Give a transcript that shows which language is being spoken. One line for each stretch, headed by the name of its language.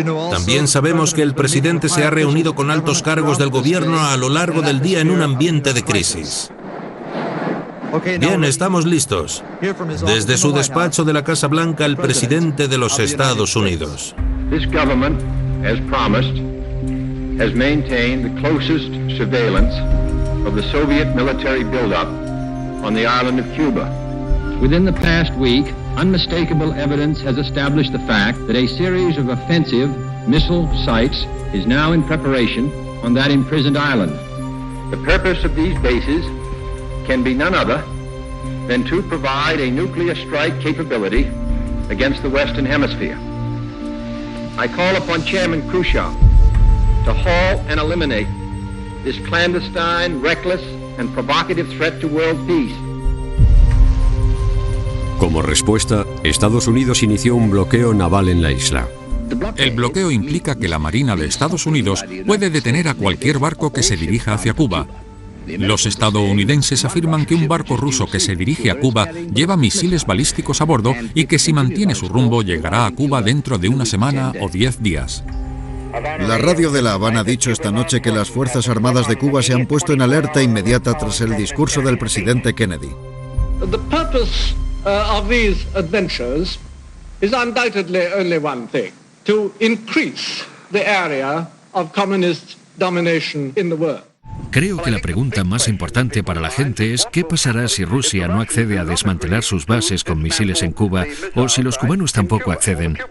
Spanish: También sabemos que el presidente se ha reunido con altos cargos del gobierno a lo largo del día en un ambiente de crisis. Bien, estamos listos. Desde su despacho de la Casa Blanca, el presidente de los Estados Unidos.
English: This government, as promised, has maintained the closest surveillance of the Soviet military buildup on the island of Cuba. Within the past week, unmistakable evidence has established the fact that a series of offensive missile sites is now in preparation on that imprisoned island. The purpose of these bases can be none other than to provide a nuclear strike capability against the Western Hemisphere. I call upon Chairman Khrushchev to halt and eliminate this clandestine, reckless, and provocative threat to world peace.
Spanish: Como respuesta, Estados Unidos inició un bloqueo naval en la isla. El bloqueo implica que la Marina de Estados Unidos puede detener a cualquier barco que se dirija hacia Cuba. Los estadounidenses afirman que un barco ruso que se dirige a Cuba lleva misiles balísticos a bordo y que si mantiene su rumbo llegará a Cuba dentro de una semana o 10 días. La radio de La Habana ha dicho esta noche que las Fuerzas Armadas de Cuba se han puesto en alerta inmediata tras el discurso del presidente Kennedy.
English: The purpose of these adventures is undoubtedly only one thing: to increase the area of communist domination in the world.
Spanish: Creo que la pregunta más importante para la gente es ¿qué pasará si Rusia no accede a desmantelar sus bases con misiles en Cuba o si los cubanos tampoco acceden?